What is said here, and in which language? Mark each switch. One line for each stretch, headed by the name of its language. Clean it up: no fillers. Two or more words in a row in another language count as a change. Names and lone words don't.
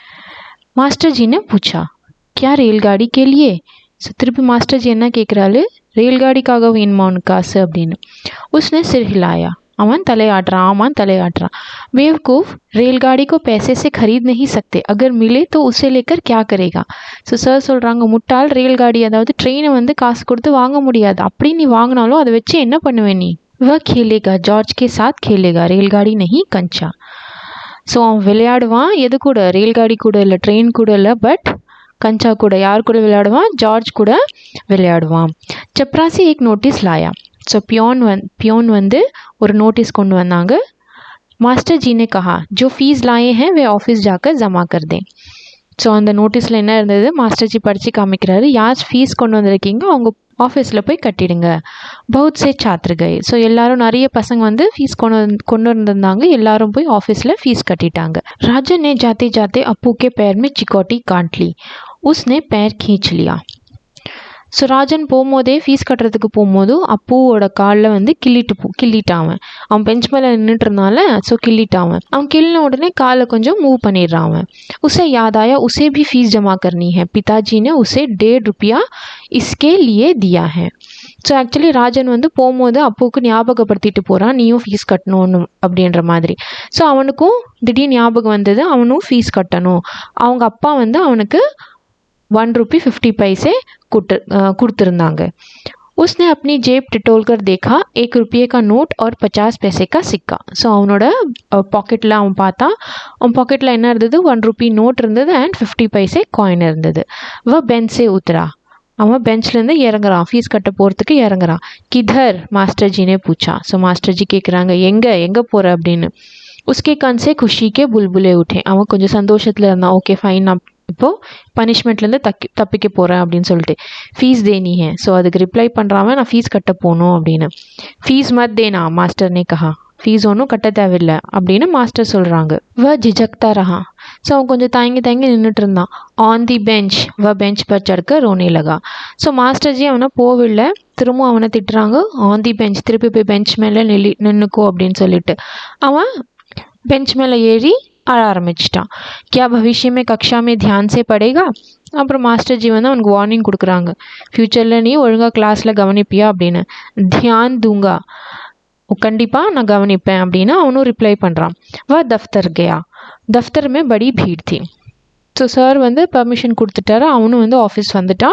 Hindi: मास्टर जी ने पूछा, क्या रेलगाड़ी के लिए?
Tamil: ஸோ திருப்பி
Hindi: मास्टर जी
Tamil: என்ன கேட்குறாரு, रेलगाड़ीக்காக வேணுமா உனக்கு காசு அப்படின்னு.
Hindi: उसने सिर हिलाया,
Tamil: அவன் தலையாட்டுறான், ஆமான் தலையாட்டுறான்.
Hindi: बेवकूफ़, रेलगाड़ी को पैसे से खरीद नहीं सकते, अगर मिले तो उसे लेकर क्या करेगा?
English: So sir
Tamil: சொல்கிறாங்க, முட்டாள், रेलगाड़ी அதாவது ட்ரெயினை வந்து காசு கொடுத்து வாங்க முடியாது, அப்படி நீ வாங்கினாலும் அதை வச்சு என்ன பண்ணுவேன் நீ?
Hindi: वह खेलेगा, जॉर्ज के साथ खेलेगा, रेलगाड़ी नहीं कंचा.
Tamil: ஸோ அவன் விளையாடுவான், எது கூட? रेलगाड़ी கூட இல்லை, ட்ரெயின் கூட இல்லை, பட் कंचा கூட. யார் கூட விளையாடுவான்? ஜார்ஜ் கூட விளையாடுவான்.
Hindi: चपरासी एक नोटिस लाया.
Tamil: ஸோ पियोन வந்து ஒரு நோட்டீஸ் கொண்டு வந்தாங்க.
Hindi: मास्टर जी ने कहा, जो फीस लाए हैं वे ऑफिस जाकर जमा कर दें.
Tamil: ஸோ அந்த நோட்டீஸில் என்ன இருந்தது,
Hindi: मास्टर जी
Tamil: படித்து காமிக்கிறாரு, யார் ஃபீஸ் கொண்டு வந்திருக்கீங்க அவங்க ஆஃபீஸில் போய் கட்டிடுங்க.
Hindi: बहुत से छात्र गए.
Tamil: ஸோ எல்லாரும் நிறைய பசங்க வந்து ஃபீஸ் கொண்டு வந்திருந்தாங்க, எல்லாரும் போய் ஆஃபீஸில் ஃபீஸ் கட்டிட்டாங்க.
Hindi: राजन ने जाते जाते अप्पू के पैर में चिकोटी काट ली. उसने पैर खींच लिया.
Tamil: ஸோ ராஜன் போகும்போதே ஃபீஸ் கட்டுறதுக்கு போகும்போது அப்புவோட காலில் வந்து கிள்ளிட்டான். அவன் பெஞ்ச் மேலே நின்றுட்டு இருந்தால, ஸோ கிள்ளிட்டான். அவன் கிள்ளின உடனே காலை கொஞ்சம் மூவ் பண்ணிடுறான் அவன்.
Hindi: उसे याद आया उसे भी फीस जमा करनी है, पिताजी ने उसे 1.5 रुपया इसके लिए दिया है.
English: So actually
Tamil: ராஜன் வந்து போகும்போது அப்புவுக்கு ஞாபகப்படுத்திட்டு போகிறான், நீயும் ஃபீஸ் கட்டணும்னு அப்படின்ற மாதிரி. ஸோ அவனுக்கும் திடீர்னு ஞாபகம் வந்தது, அவனும் ஃபீஸ் கட்டணும். அவங்க அப்பா வந்து அவனுக்கு
Hindi: 1 रुपये 50 पैसे
Tamil: கொடுத்துருந்தாங்க.
Hindi: उसने अपनी जेब टटोल कर देखा, 1 रुपये का नोट और 50 पैसे का सिक्का.
Tamil: ஸோ அவனோட பாக்கெட்டில் அவன் பார்த்தா, அவன் பாக்கெட்டில் என்ன இருந்தது, 1 रुपये நோட் இருந்தது அண்ட் 50 पैसे காயின் இருந்தது.
Hindi: वह बेंच से उतरा.
Tamil: அவன் பெஞ்ச்லேருந்து இறங்குறான், ஃபீஸ் கட்ட போகிறதுக்கு இறங்குறான்.
Hindi: किधर, मास्टर जी ने पूछा.
Tamil: ஸோ
Hindi: मास्टर जी
Tamil: கேட்குறாங்க, எங்கே போகிற அப்படின்னு.
Hindi: उसके कान से खुशी के बुलबुले उठे.
Tamil: அவன் கொஞ்சம் சந்தோஷத்தில் இருந்தான்.
English: Okay fine,
Tamil: நான் இப்போது பனிஷ்மெண்ட்லேருந்து தப்பிக்க போகிறேன் அப்படின்னு சொல்லிட்டு.
Hindi: फ़ीस देनी है.
Tamil: ஸோ அதுக்கு ரிப்ளை பண்ணுறான், நான் ஃபீஸ் கட்ட போகணும் அப்படின்னு.
Hindi: फ़ीस मत देना, मास्टर ने कहा.
Tamil: ஃபீஸ் ஒன்றும் கட்ட தேவையில்லை அப்படின்னு மாஸ்டர் சொல்கிறாங்க.
Hindi: वह झिझकता रहा.
Tamil: ஸோ அவன் கொஞ்சம் தயங்கி நின்றுட்டு இருந்தான்.
English: On the bench,
Hindi: वह बेंच पर चढ़कर रोने लगा.
Tamil: ஸோ
Hindi: मास्टर जी
Tamil: அவனை போவில்லை, திரும்ப அவனை திட்டுறாங்க.
English: On the bench,
Tamil: திருப்பி போய் பெஞ்ச் மேலே நின்றுக்கோ அப்படின்னு சொல்லிட்டு அவன் பெஞ்ச் மேலே ஏறி அழ ஆரம்பிச்சிட்டான்.
Hindi: क्या भविष्य में कक्षा में ध्यान से पढ़ेगा?
Tamil: அப்புறம்
Hindi: मास्टर जी
Tamil: வந்து அவனுக்கு வார்னிங் கொடுக்குறாங்க, ஃப்யூச்சரில் நீ ஒழுங்காக கிளாஸில் கவனிப்பியா அப்படின்னு.
Hindi: ध्यान दूँगा,
Tamil: கண்டிப்பாக நான் கவனிப்பேன் அப்படின்னு அவனும் ரிப்ளை பண்ணுறான்.
Hindi: वह दफ़्तर गया. दफ़्तर में बड़ी भीड़ थी.
English: So sir
Tamil: வந்து பர்மிஷன் கொடுத்துட்டாரு, அவனும் வந்து ஆஃபீஸ் வந்துட்டான்.